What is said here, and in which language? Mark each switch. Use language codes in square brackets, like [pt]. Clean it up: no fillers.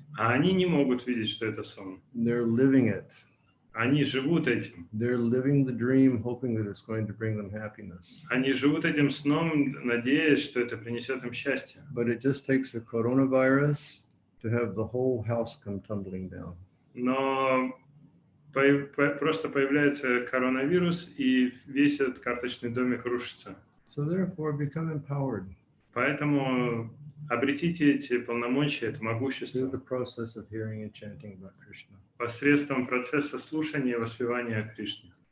[ru] А они не могут видеть, что это сон. [en] They're living it. [ru] Они живут этим. [en] They're living the dream, hoping that it's going to bring them happiness. [ru] Они живут этим сном, надеясь, что это принесет им счастье. [en] But it just takes a coronavirus to have the whole house come tumbling down. [ru] Но просто появляется коронавирус, и весь этот карточный домик рушится. [en] So therefore, become empowered [ru] Поэтому обретите эти полномочия, это могущество [en] through the process of hearing and chanting about Krishna. [ru] посредством процесса слушания и воспевания о Кришне.